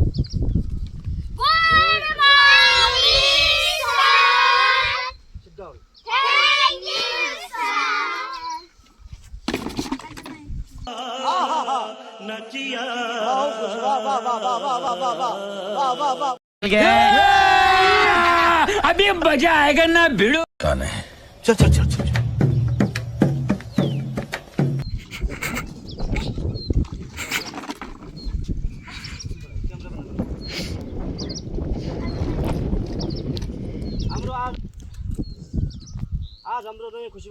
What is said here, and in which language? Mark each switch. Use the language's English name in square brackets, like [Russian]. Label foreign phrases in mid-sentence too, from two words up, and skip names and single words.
[English] What about Lisa? Sit down. Thank you, sir. [Hindi] अभी मजा आएगा ना भिड़ो [Nepali] चल चल चल चल हाम्रो आज हाम्रो नयाँ खुसीको